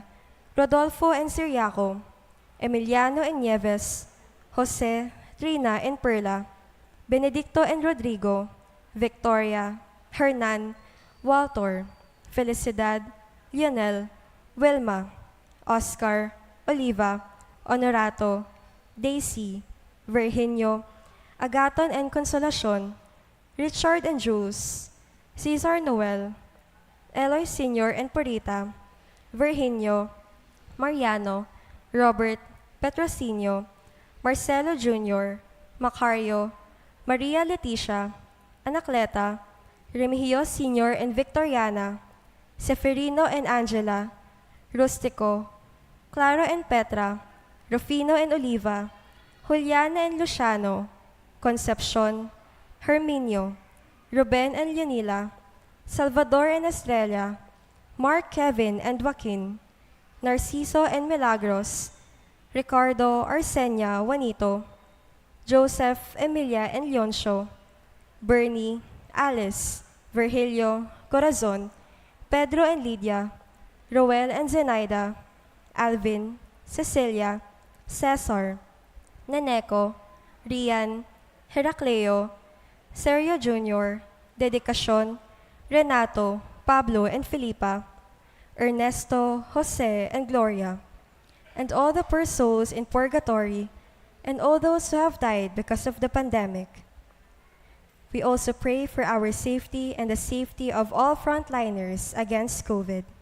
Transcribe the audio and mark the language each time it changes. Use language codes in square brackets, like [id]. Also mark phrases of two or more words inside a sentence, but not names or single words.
[en] Rodolfo and Siriaco, Emiliano and Nieves, Jose, Trina and Perla, Benedicto and Rodrigo, Victoria, Hernan, Walter, Felicidad, Lionel, Wilma, Oscar, Oliva, Honorato, Daisy, Virginio, Agaton and Consolacion, Richard and Jules, Cesar Noel, Eloy Sr. and Purita, Virginio, Mariano, Robert, Petrocinio, Marcelo Jr., Macario, Maria Leticia, Anacleta, Remigio Sr. and Victoriana, Seferino and Angela, Rustico, Clara and Petra, Rufino and Oliva, Juliana and Luciano, Concepcion, Herminio, Ruben and Leonila, Salvador and Estrella, Mark, Kevin and Joaquin, Narciso and Milagros, Ricardo, Arsenia, Juanito, Joseph, Emilia and Leoncio, Bernie, Alice, Virgilio, Corazon, Pedro and Lydia, Roel and Zenaida, Alvin, Cecilia, Cesar, Neneco, Rian, Heracleo, Sergio Jr., Dedicacion, Renato, Pablo and Filipa, Ernesto, Jose and Gloria, and all the poor souls in purgatory, and all those who have died because of the pandemic. We also pray for our safety and the safety of all frontliners against COVID.